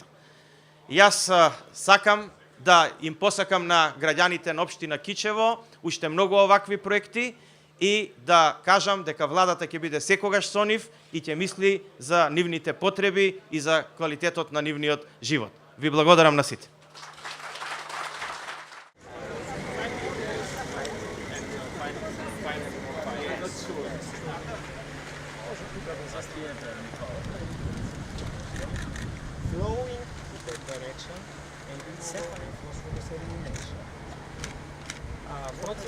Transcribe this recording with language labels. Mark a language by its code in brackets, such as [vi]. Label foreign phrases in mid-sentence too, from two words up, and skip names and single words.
[mk] Јас сакам да им посакам на граѓаните на општина Кичево уште многу овакви проекти и да кажам дека владата ќе биде секогаш со нив и ќе мисли за нивните потреби и за квалитетот на нивниот живот. Ви благодарам на сите. [en] Flowing in that direction and separate phosphorus elimination.